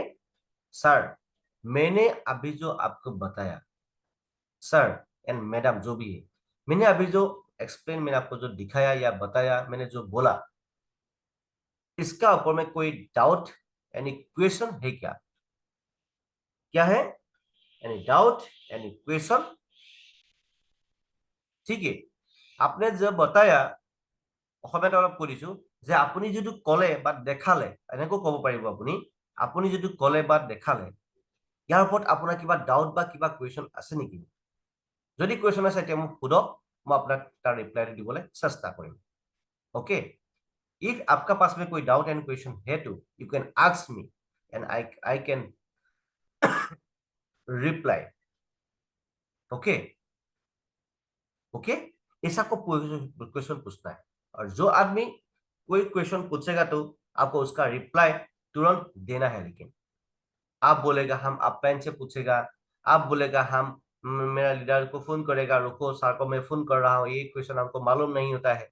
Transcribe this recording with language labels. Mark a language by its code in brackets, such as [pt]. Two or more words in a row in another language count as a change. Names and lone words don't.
[hi] सर, मैंने अभी जो आपको बताया, सर एंड मैडम जो भी है, मैंने अभी जो एक्सप्लेन, मैंने आपको जो दिखाया या बताया, मैंने जो बोला, इसका ऊपर में कोई [en] doubt any question [hi] है क्या? क्या है? [en] any doubt, any question? [as] ঠিক আছে, [hi] आपने जो बताया [as] অসমীয়াত অলপ কৰিছো যে আপুনি যদি কলে বা দেখালে, এনেকৈ ক'ব পাৰিব আপুনি। আপুনি যদি কলে বা দেখালে, ইয়াৰ ওপৰত আপোনাৰ কিবা ডাউট বা কিবা কুৱেশ্যন আছে নেকি? যদি কুৱেশ্যন আছে এতিয়া মোক সোধক, মই আপোনাক তাৰ ৰিপ্লাইটো দিবলৈ চেষ্টা কৰিম। [hi] ओके, इफ आपका पास में कोई [en] doubt and question [hi] है तो [en] you can ask me and I can reply. [hi] ओके ओके, ऐसा को क्वेश्चन पूछना है, और जो आदमी कोई क्वेश्चन पूछेगा तो आपको उसका रिप्लाई तुरंत देना है। लेकिन आप बोलेगा हम अप्लाइन से पूछेगा, आप बोलेगा हम मेरा लीडर को फोन करेगा, रुको सर को मैं फोन कर रहा हूँ, ये क्वेश्चन हमको मालूम नहीं होता है।